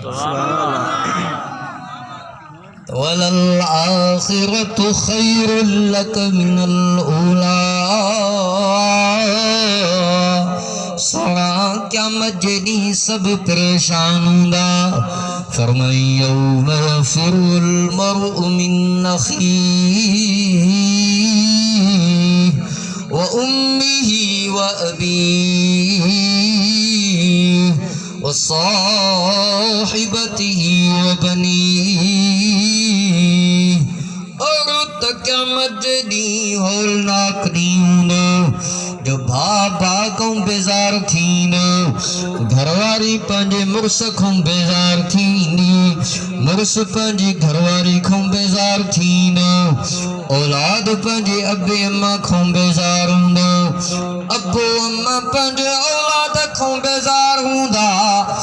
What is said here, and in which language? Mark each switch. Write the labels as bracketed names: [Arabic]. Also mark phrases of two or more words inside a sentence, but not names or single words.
[Arabic] وللآخرة خير لك من الأولى [Sindhi] सुणा क़यामत जे ॾींहुं सभु परेशान हूंदा फरमाई [Arabic] يوم يفر المرء من أخيه وأمه وأبيه وصاحبته وبنيه [Sindhi] और क़यामत जे ॾींहुं होलनाक ॾींहुं हूंदो जो भाउ खां बेज़ार थींदो घरवारी पंहिंजे मुड़ुस खां बेज़ार थींदी मुड़ुस पंहिंजी घरवारी खां बेज़ार थींदो औलाद पंहिंजे अबे अम्मा खां बेज़ार हूंदो अबो अम्मा पंहिंजे औलाद खां बेज़ार हूंदा